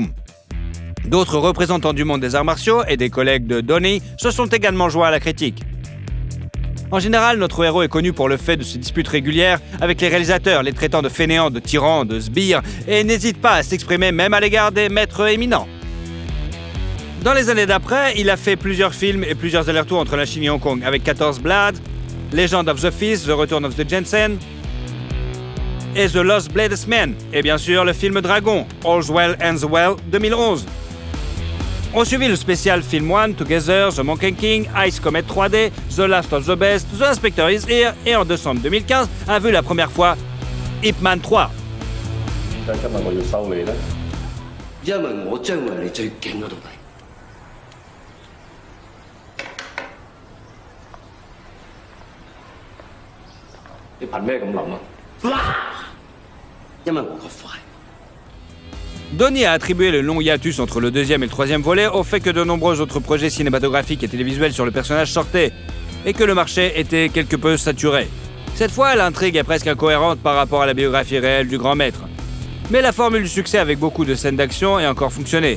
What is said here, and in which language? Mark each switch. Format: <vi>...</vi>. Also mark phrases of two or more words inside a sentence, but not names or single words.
<fr>D'autres représentants du monde des arts martiaux et des collègues de Donnie se sont également joints à la critique. En général, notre héros est connu pour le fait de se disputes régulières avec les réalisateurs, les traitant de fainéants, de tyrans, de sbires, et n'hésite pas à s'exprimer même à l'égard des maîtres éminents. Dans les années d'après, il a fait plusieurs films et plusieurs allers-retours entre la Chine et Hong Kong, avec 14 Blades, Legend of the Fist, The Return of the Jensen, et The Lost Bladesman, et bien sûr le film Dragon, All's Well Ends Well 2011. On suivit le spécial Film One, Together, The Monkey King, Ice Comet 3D, The Last of the Best, The Inspector is Here, et en décembre 2015 a vu la première fois Ip Man 3.</fr> <yue>點解今日我要收你呢？因為我將會係你最勁嗰徒弟。你憑咩咁諗啊？因為我個快。</yue> <fr>Donnie a attribué le long hiatus entre le deuxième et le troisième volet au fait que de nombreux autres projets cinématographiques et télévisuels sur le personnage sortaient, et que le marché était quelque peu saturé. Cette fois, l'intrigue est presque incohérente par rapport à la biographie réelle du grand maître. Mais la formule du succès avec beaucoup de scènes d'action a encore fonctionné.</fr>